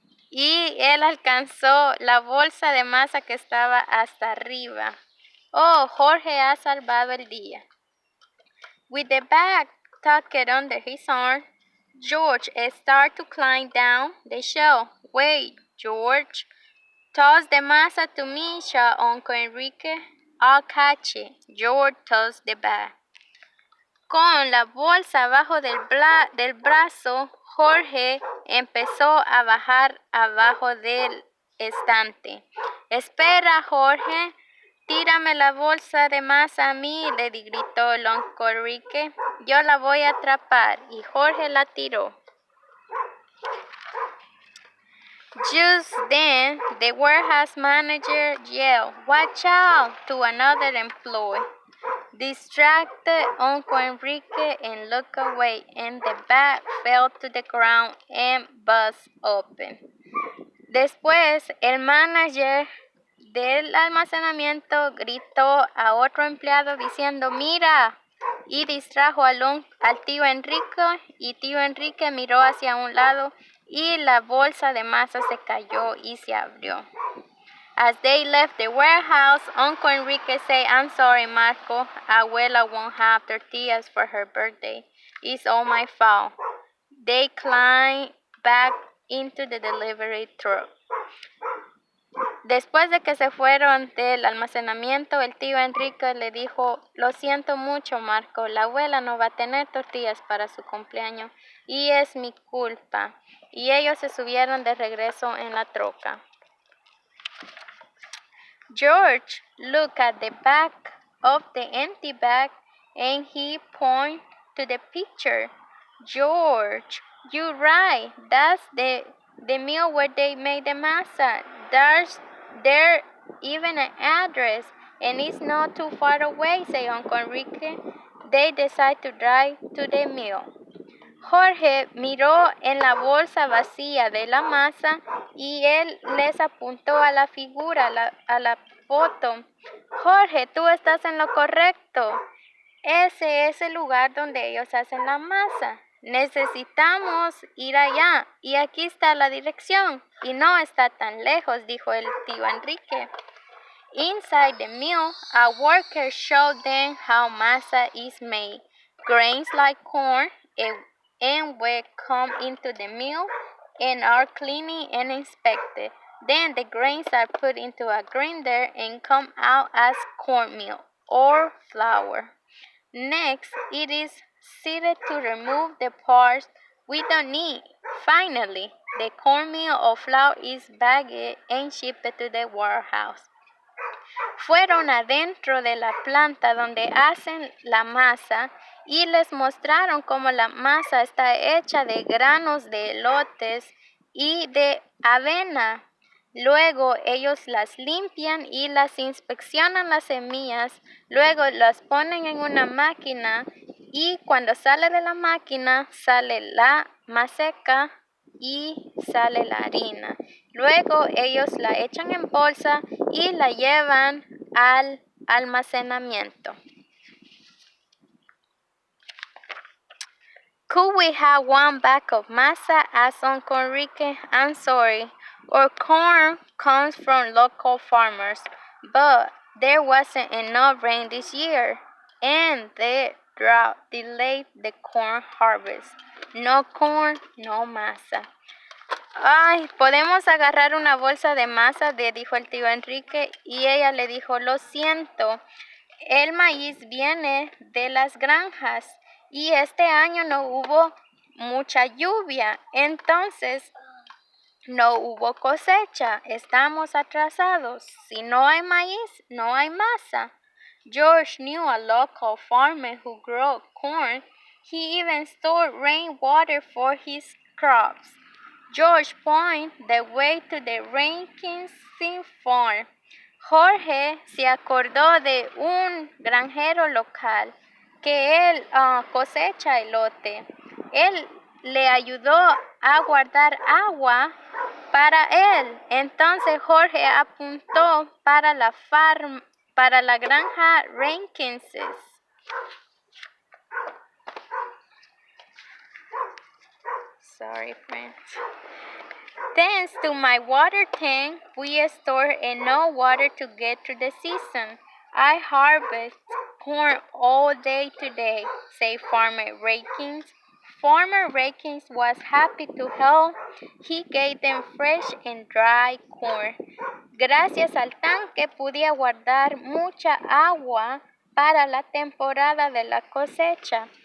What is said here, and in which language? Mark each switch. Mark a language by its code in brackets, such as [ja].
[es] Y él alcanzó la bolsa de masa que estaba hasta arriba. Oh, Jorge ha salvado el día. [en] With the bag tucked under his arm, George started to climb down the shelf. Wait, George. Toss the masa to me, shouted Uncle Enrique. I'll catch it. George tossed the bag. [es] Con la bolsa abajo del brazo, Jorge empezó a bajar abajo del estante. Espera, Jorge, tírame la bolsa de masa a mí, le gritó el Uncle Enrique. Yo la voy a atrapar, y Jorge la tiró. [en] Just then, the warehouse manager yelled, "Watch out!" to another employee. Distracted, Uncle Enrique and looked away, and the bag fell to the ground and burst open. [es] Después, el manager del almacenamiento gritó a otro empleado diciendo, "Mira", y distrajo al tío Enrique, y tío Enrique miró hacia un lado y la bolsa de masa se cayó y se abrió. [en] As they left the warehouse, Uncle Enrique said, "I'm sorry, Marco. Abuela won't have tortillas for her birthday. It's all my fault." They climbed back into the delivery truck. [es] Después de que se fueron del almacenamiento, el tío Enrique le dijo, "Lo siento mucho, Marco. La abuela no va a tener tortillas para su cumpleaños y es mi culpa." Y ellos se subieron de regreso en la troca. [en] George looked at the back of the empty bag and he pointed to the picture. "George, you're right. That's the mill where they made the masa. There's even an address, and it's not too far away," said Uncle Enrique. They decided to drive to the mill. [es] Jorge miró en la bolsa vacía de la masa y él les apuntó a la figura, a la foto. "Jorge, tú estás en lo correcto. Ese es el lugar donde ellos hacen la masa. Necesitamos ir allá y aquí está la dirección y no está tan lejos", dijo el tío Enrique. [en] Inside the mill, a worker showed them how masa is made. Grains like corn and wheat come into the mill and are cleaned and inspected. Then the grains are put into a grinder and come out as cornmeal or flour. Next, it is sifted to remove the parts we don't need. Finally, the cornmeal or flour is bagged and shipped to the warehouse. [es] Fueron adentro de la planta donde hacen la masa y les mostraron cómo la masa está hecha de granos de elotes y de avena. Luego ellos las limpian y las inspeccionan las semillas, luego las ponen en una máquina y cuando sale de la máquina sale la maseca y sale la harina. Luego ellos la echan en bolsa y la llevan al almacenamiento. [en] "Could we have one bag of masa?" asked Uncle Enrique. "I'm sorry. Our corn comes from local farmers, but there wasn't enough rain this year, and the drought delayed the corn harvest. No corn, no masa." [es] "Ay, ¿podemos agarrar una bolsa de masa?", le dijo el tío Enrique, y ella le dijo, "Lo siento, el maíz viene de las granjas y este año no hubo mucha lluvia, entonces no hubo cosecha, estamos atrasados. Si no hay maíz, no hay masa." [en] George knew a local farmer who grew corn. He even stored rainwater for his crops. George pointed the way to the Rankins farm. [es] Jorge se acordó de un granjero local que él cosecha elote. Él le ayudó a guardar agua para él. Entonces Jorge apuntó para la granja Rankinses. [en] Sorry, friends. Thanks to my water tank, we store enough water to get through the season. I harvest corn all day today, said Farmer Rakins. Farmer Rakins was happy to help. He gave them fresh and dry corn. [es] Gracias al tanque pude guardar mucha agua para la temporada de la cosecha.